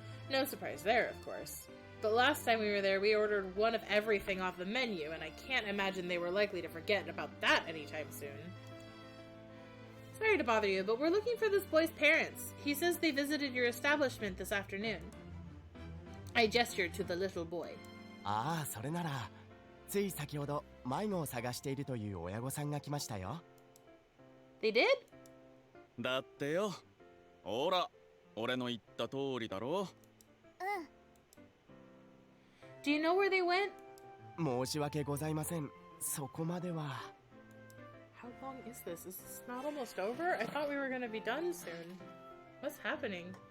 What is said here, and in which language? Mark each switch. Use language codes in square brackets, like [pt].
[en] No surprise there, of course. But last time we were there, we ordered one of everything off the menu, and I can't imagine they were likely to forget about that anytime soon. Sorry to bother you, but we're looking for this boy's parents. He says they visited your establishment this afternoon. I gestured to the little boy. [ja] ああ、それなら、つい先ほど迷子を探しているという親御さんが来ましたよ。 [en] They did? [ja] だってよ。ほら、俺の言った通りだろ。 [en] Do you know where they went? [ja] 申し訳ございません。そこまでは。 [en] How long is this? Is this not almost over? I thought we were gonna be done soon. What's happening?